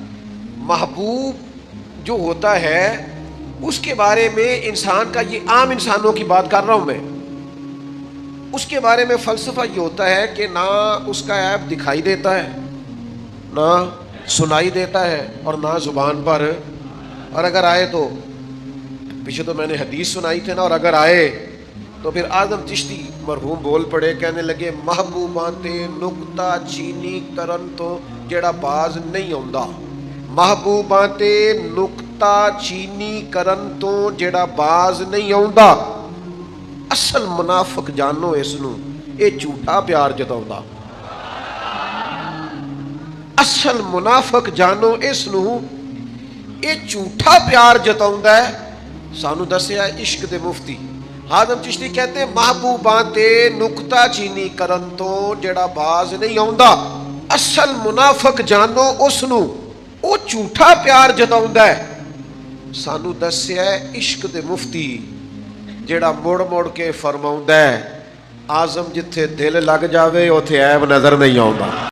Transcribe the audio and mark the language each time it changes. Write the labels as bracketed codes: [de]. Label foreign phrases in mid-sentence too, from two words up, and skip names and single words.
[ur] محبوب جو ہوتا ہے اس کے بارے میں انسان کا, یہ عام انسانوں کی بات کر رہا ہوں میں, اس کے بارے میں فلسفہ یہ ہوتا ہے کہ نہ اس کا عیب دکھائی دیتا ہے, نہ سنائی دیتا ہے, اور نہ زبان پر, اور اگر آئے تو پیچھے تو میں نے حدیث سنائی تھے نا, اور اگر آئے تو پھر اعظم چشتی مرحوم بول پڑے, کہنے لگے [pa] محبوباں تے نکتا چینی کرن تو جیڑا باز نہیں آندا. محبوباں تے نکتا چینی کرن تو جیڑا باز نہیں آندا. اصل منافق جانو اس نو, اے جھوٹا پیار جتاوندا. اصل منافق جانو اس نو, اے جھوٹا پیار جتاوندا ہے. سانو دسیا عشق دے مفتی حازم چشتی [ur] کہتے ہیں [pa] محبوباں تے نکتا چینی کرن تو جڑا باز نہیں آوندا. اصل منافق جانو اس نو, او جھوٹا پیار جتاوندا ہے. سانو دسیا عشق دے مفتی جڑا مڑ مڑ کے فرماوندا ہے اعظم جتھے دل لگ جاوے اوتھے عیب نظر نہیں آوندا.